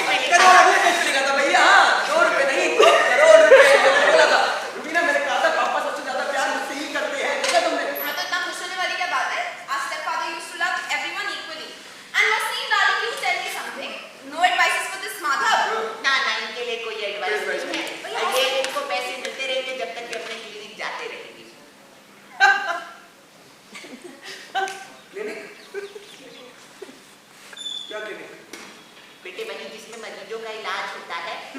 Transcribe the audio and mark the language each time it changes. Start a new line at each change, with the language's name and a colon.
Hindi: करोड़ रुपए कैसे लिखा था भैया? हाँ, 2 रुपए नहीं, 2 करोड़ रुपए बोला था। रुबीना, मैंने कहा था पापा सबसे ज्यादा प्यार मुझसे ही करते हैं, देखा तुमने? हाँ तो इतना खुश होने वाली क्या बात है?
English: Our stepfather used to love everyone equally. And Wasim, darling, you tell me something. No advices for this Madhav.
Hindi: ना इनके लिए कोई एडवाइस नहीं है ये इनको पैसे मिलते रहेंगे जब तक कि अपने क्लिनिक जाते रहेंगे क्लिनिक? क्या क्लिनिक? बेटे वही जिसमें मरीजों का इलाज होता है